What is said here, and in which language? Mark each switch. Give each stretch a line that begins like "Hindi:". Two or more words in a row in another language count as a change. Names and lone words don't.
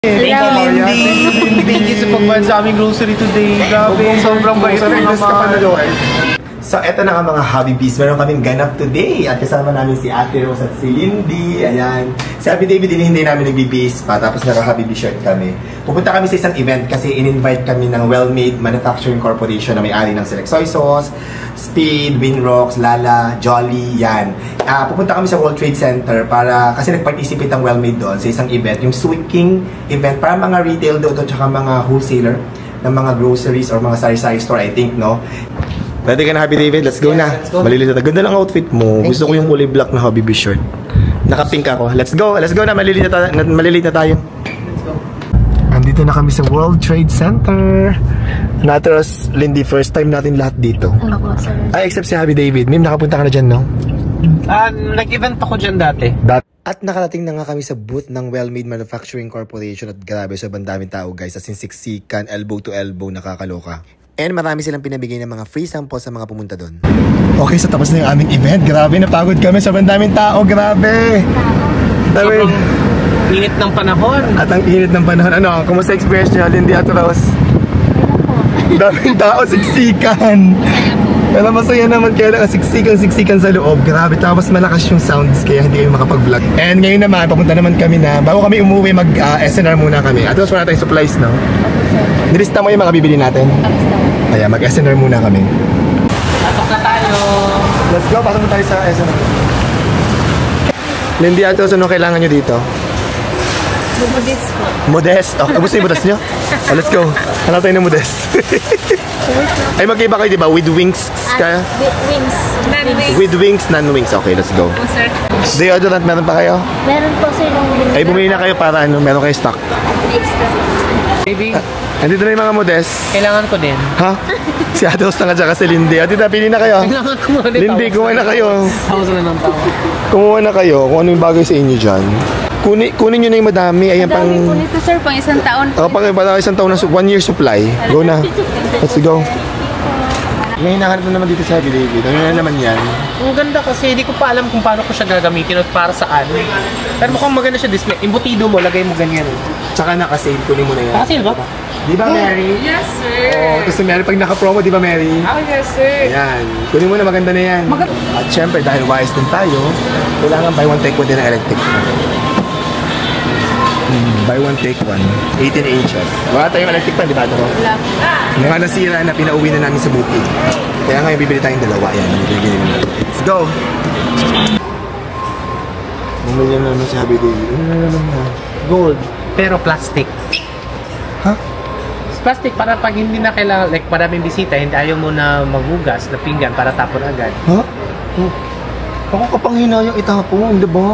English: Thank you,
Filipino: Lindy.
English: Thank you
Filipino: sa pagbayad sa aming grocery today. Grabe, sobrang bait mo naman. So, eto na nga mga Hobby Bees. Meron kaming ganap today. At kasama namin si Ate Rose at si Lindy. Ayan. Si Happy David, hindi namin nagbibis pa. Tapos naka-Hobby Bee shirt kami. Pupunta kami sa isang event kasi in-invite kami ng Well-Made Manufacturing Corporation na may-ari ng Select Soy Sauce, Speed, Winrocks, Lala, Jolly, yan. Pupunta kami sa World Trade Center para, kasi nag-participate ang Well-Made doon sa isang event, yung Sweet King event para mga retail doon at saka mga wholesaler ng mga groceries or mga sari-sari store,
English: I think,
Filipino: no? Ready ka na, Happy David?
English: Let's go
Filipino: na. Malilito na. Ganda lang outfit mo. Gusto ko yung kulay black na Hobby Bee shirt. Naka-pink ako.
English: Let's go. Let's go
Filipino: na. Malilito na tayo.
English: Let's go.
Filipino: Andito na kami sa World Trade Center. Natras, Lindy,
English: first time
Filipino: natin lahat dito. Ano po, sir? Ay, except si Happy David. Mim, nakapunta ka na dyan, no? Nag-event ako dyan dati. At nakarating na nga kami sa booth ng Well-Made Manufacturing Corporation at grabe, sobrang daming tao, guys.
English: As in, siksikan, elbow to elbow,
Filipino: nakakaloka. And marami silang pinabigay ng mga
English: free samples
Filipino: sa mga pumunta doon. Okay, so tapos na yung aming event. Grabe, napagod kami. Sobrang daming tao. Grabe. Sobrang init ng panahon. At ang init ng panahon. Ano, kumusta experience nyo, Lindy at Rose? Daming tao, siksikan. Pero masaya naman kaya siksikan sa loob. Grabe, tapos malakas yung sounds kaya hindi kami makapag-vlog. And ngayon naman, papunta naman kami na, bago kami umuwi, mag-SNR muna kami. At tapos wala tayong supplies, no? Nilista mo yung mga bibili natin? Kaya mag-SNR muna kami. Pasok na tayo.
English: Let's go,
Filipino: pasok na tayo sa SNR. Lindy, ato, anong kailangan nyo dito? Modest po. Modest? Okay, gusto yung modest nyo?
English: Let's go.
Filipino: Hanap tayo ng modest. Ay, mag-iba kayo, diba?
English: With wings kaya? With wings. Non-wings. With wings, non-wings. Okay, let's go. Oh, sir.
Filipino: Deodorant, meron pa kayo? Meron po, sir, ng bumili. Ay, bumili na kayo para ano, meron kayo stock.
English: Extra. Baby,
Filipino: Andito na yung mga modest. kailangan ko din. Ha? Si Ate Rose na nga si Lindy. Ate, pili na kayo. Kailangan ko muna din. Lindy, kumuha na kayo. Thousand na ng tao. Kumuha na kayo kung ano yung bagay sa inyo dyan. Kunin nyo na yung madami. Ayan, Ang dami po nito, sir, pang isang taon. Pang isang taon na
English: 1 year supply.
Filipino: Go na.
English: Let's go.
Filipino: May hinahanap na naman dito sa Happy David. Ano na naman yan? Ang ganda kasi hindi ko pa alam kung paano ko siya gagamitin at para saan. Pero mukhang maganda siya display. Imbutido mo, lagay mo ganyan. Tsaka naka-sale. Kunin mo na yan. Naka-sale ba? Di ba, Mary?
English: Yes, sir.
Filipino: Oo. Tapos Mary, pag naka-promo, di ba, Mary?
English: Oh, yes, sir.
Filipino: Ayan. Kunin mo na, maganda na yan. At syempre, dahil wise din tayo, kailangan
English: buy one take one
Filipino: din ng electric.
English: Buy one take one. 18 inches.
Filipino: Wala tayong electric pan, di ba? Wala. Mga nasira na pinauwi na namin sa bukid. Kaya ngayon bibili tayong dalawa. Ayan, bibili namin.
English: Let's go!
Filipino: Bumili na naman si Happy David. Ano na naman na?
English: Gold. Pero plastic.
Filipino: Ha? Plastic para pag hindi na kailangan, like maraming bisita, hindi ayaw mo na maghugas na pinggan para tapon agad. Ha? Ako kapanghinayang itapon, di ba?